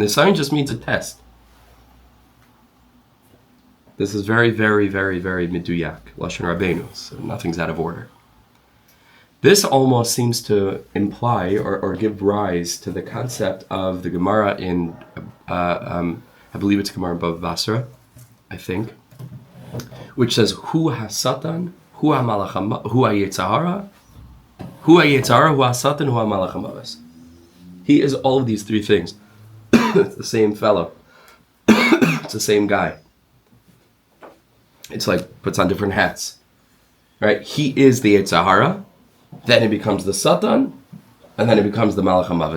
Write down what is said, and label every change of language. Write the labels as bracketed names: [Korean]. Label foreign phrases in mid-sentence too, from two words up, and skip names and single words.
[English] Nisayon just means a test. This is very, very, very, very miduyak. [Hebrew] לשון רבינו. [English] So nothing's out of order. This almost seems to imply or give rise to the concept of the Gemara in, I believe it's Gemara in Bava Basra, I think, which says, [Hebrew] הוא השטן, הוא המלאך הוא היצר הרע, הוא היצר הרע, הוא השטן, הוא המלאך המוות. [English] He is all of these three things. It's the same fellow. It's the same guy. It's like, puts on different hats. Right? He is the yetzahara. Then it becomes the Satan, and then it becomes the [Hebrew] מלאך המוות.